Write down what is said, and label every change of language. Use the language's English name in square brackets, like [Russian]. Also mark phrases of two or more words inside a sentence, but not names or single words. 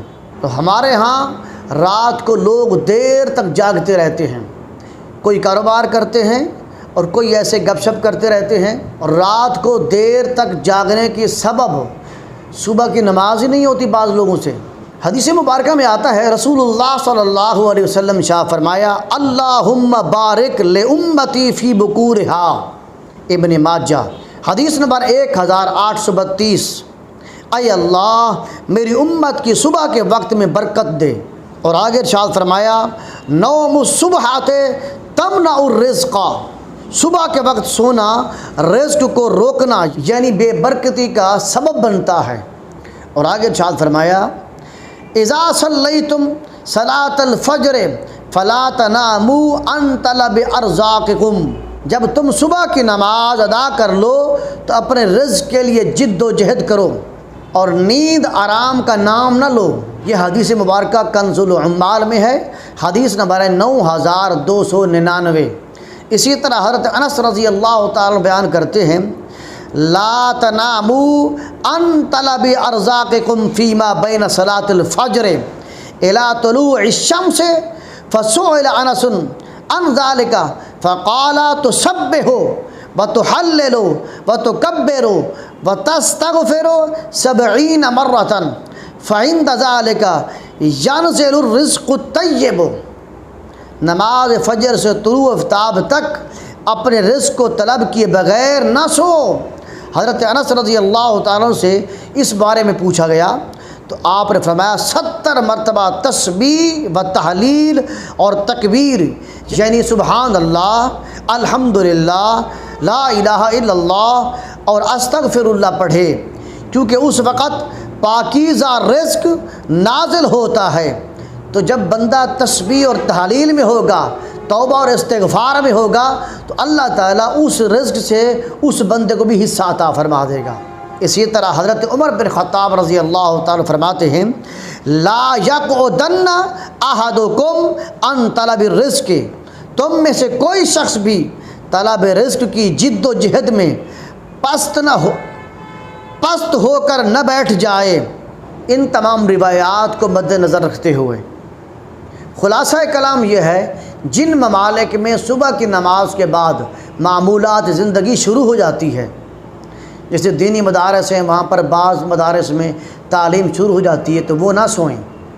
[Hindi] तो हमारे यहाँ रात को लोग देर तक जागते रहते हैं, कोई कारोबार करते हैं और कोई ऐसे गपशप करते रहते हैं। और रात को देर तक जागने की सबब सुबह की नमाज ही नहीं होती बाज़ लोगों से। हदीस मुबारक में आता है, रसूलुल्लाह [Arabic] صلى الله عليه وسلم [Hindi] शाह फरमाया, [Arabic] اللهم بارك لأمتي في بكورها. [Hindi] इब्न माजा हदीस नंबर 1832। ऐ अल्लाह मेरी उम्मत की सुबह के वक्त में बरकत दे। और आगे इरशाद फरमाया, [Arabic] نوم الصبحة يمنع الرزق. [Hindi] सुबह के वक्त सोना रिज़्क़ को रोकना यानी बेबरकती का सबब बनता है। और आगे इरशाद फरमाया, [Arabic] إذا صليتم صلاة الفجر فلا تناموا عن طلب أرزاقكم. [Hindi] जब तुम सुबह की नमाज अदा कर लो तो अपने रिज़्क़ के लिए जिद्दोजहद करो और नींद आराम का नाम न लो। ये हदीस मुबारक कंज़ुल उम्माल में है, हदीस नंबर है 9299। इसी तरह हज़रत अनस [Arabic] رضي الله تعالى [Hindi] बयान करते हैं, [Arabic] لا تناموا عن طلب أرزاقكم فيما بين صلاة الفجر إلى طلوع الشمس فسئل أنس عن ذلك فقال تسبح وتهلل وتكبر وتستغفر 70 مرة فعند ذلك ينزل الرزق طيب. [Hindi] नमाज फ़जर से तुलू आफ्ताब तक अपने रिज़्क़ को तलब किए बग़ैर न सो। हज़रत अनस [Arabic] رضي الله تعالى [Hindi] से इस बारे में पूछा गया तो आपने फरमाया, 70 मरतबा तस्बीह व तहलील और तकबीर यानी [Arabic] سبحان الله, [Hindi] अल्हम्दुलिल्लाह, [Arabic] لا إله إلا الله [Hindi] और अस्तगफिरुल्लाह पढ़े, क्योंकि उस वक़्त पाकीज़ा रिज़्क़ नाज़िल होता है। तो जब बंदा तस्बीह और तहलील में होगा, तौबा और इस्तिग़फ़ार में होगा, तो अल्लाह ताला उस रिज़्क़ से उस बंदे को भी हिस्सा अता फरमा देगा। इसी तरह हज़रत उमर बिन ख़त्ताब [Arabic] رضي الله تعالى [Hindi] फरमाते हैं, [Arabic] لا يقعدن أحدكم عن طلب الرزق. [Hindi] तुम में से कोई शख्स भी तलब रिज़्क़ की जिद्दोजहद में पस्त होकर न बैठ जाए। इन तमाम रिवायात को मद्देनज़र रखते हुए खुलासा कलाम यह है, जिन ममालिक में सुबह की नमाज के बाद मामूलात ज़िंदगी शुरू हो जाती है, जैसे दीनी मदारस हैं, वहाँ पर बाज़ मदारस में तालीम शुरू हो जाती है, तो वो ना सोएं।